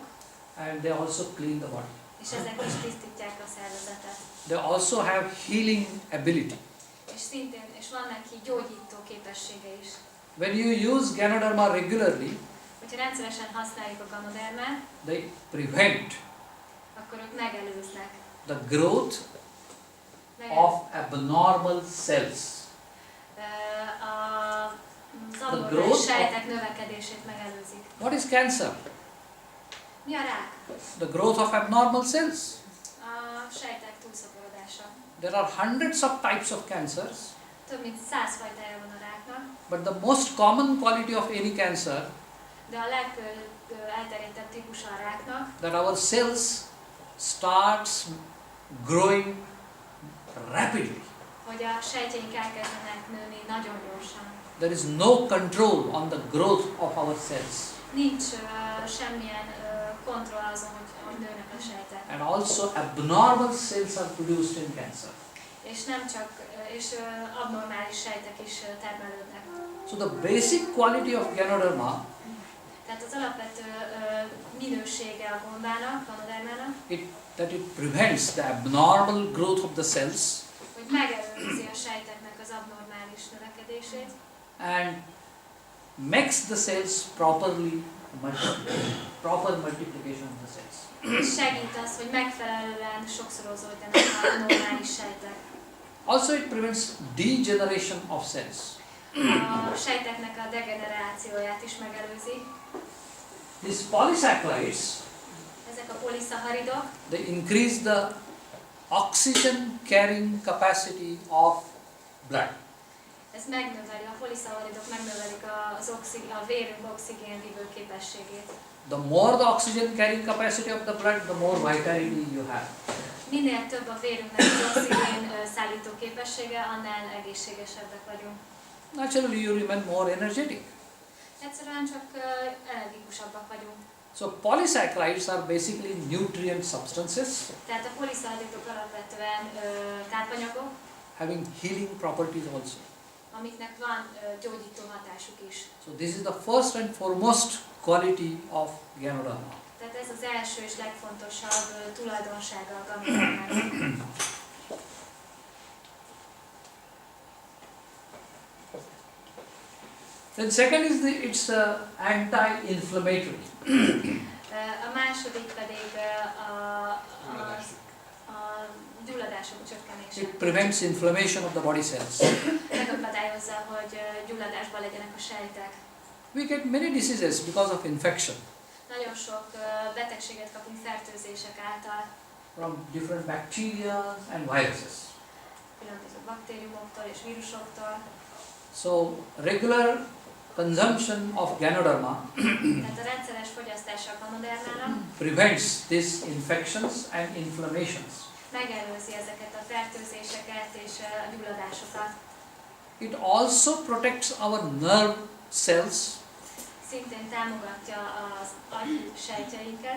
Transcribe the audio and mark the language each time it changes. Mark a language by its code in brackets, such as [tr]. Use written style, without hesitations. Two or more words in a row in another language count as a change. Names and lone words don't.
[en] and they also clean the body. [hu] és ezek is tisztítják a szervezetet. [en] They also have healing ability. [hu] És szintén, és van neki gyógyító képessége is. [en] When you use Ganoderma regularly, [hu] Hogyha rendszeresen használjuk a Ganodermát, [en] they prevent [hu] akkor ők megelőznek. [en] the growth of abnormal cells. [hu] Az abnormális sejtek növekedését megelőzik. [en] What is cancer? [hu] Mi a rák? [en] The growth of abnormal cells. [hu] A sejtek túlszaporodása. [en] There are hundreds of types of cancers, [hu] Több mint 100 fajtája van a ráknak, [en] but the most common quality of any cancer [hu] de a legelterjedtebb típusa a ráknak, [en] that our cells starts growing rapidly. [hu] hogy a sejtjeink elkezdenek nőni nagyon gyorsan. [en] There is no control on the growth of our cells. [hu] Nincs semmilyen kontroll azon, hogy nőnek a sejtek. [en] And also abnormal cells are produced in cancer. [hu] És nem csak, és abnormális sejtek is termelődnek. [en] So the basic quality of Ganoderma, [hu] Tehát az alapvető minősége a gombának, Ganodermának, [en] that it prevents the abnormal growth of the cells [hu] hogy megelőzi a sejteknek az abnormális növekedését, [en] and makes the cells properly proper multiplication of the cells. [hu] és segít az, hogy megfelelően sokszorozódjanak a normális sejtek. [en] Also it prevents degeneration of cells. [hu] A sejteknek a degenerációját is megelőzi. [en] These polysaccharides, [hu] Ezek a poliszaharidok, [en] they increase the oxygen carrying capacity of blood. [hu] ez megnöveli, a poliszaharidok megnövelik a vérünk oxigénvívő képességét. [en] The more the oxygen carrying capacity of the blood, the more vitality you have. [hu] Minél több a vérünknek az oxigén szállító képessége, annál egészségesebbek vagyunk. [en] Naturally you remain more energetic. [hu] Egyszerűen csak energikusabbak vagyunk. [en] So polysaccharides are basically nutrient substances [hu] Tehát a poliszaharidok alapvetően tápanyagok, [en] having healing properties also. [hu] amiknek van gyógyító hatásuk is. [en] So this is the first and foremost quality of Ganoderma. [hu] Tehát ez az első és legfontosabb tulajdonsága a Ganodermának. [en] Then second is it's anti-inflammatory. [hu] A második pedig a gyulladások csökkenése. [en] It prevents inflammation of the body cells. [hu] Megakadályozza, hogy gyulladásban legyenek a sejtek. [en] We get many diseases because of infection [hu] Nagyon sok betegséget kapunk fertőzések által, [en] from different bacteria and viruses. [hu] különböző baktériumoktól és vírusoktól. [en] So regular consumption of Ganoderma [hu] Tehát a rendszeres fogyasztása a Ganodermának [en] prevents these infections and inflammations. [hu] megelőzi ezeket a fertőzéseket és a gyulladásokat. [en] It also protects our nerve cells. [hu] Szintén támogatja az agy sejtjeinket.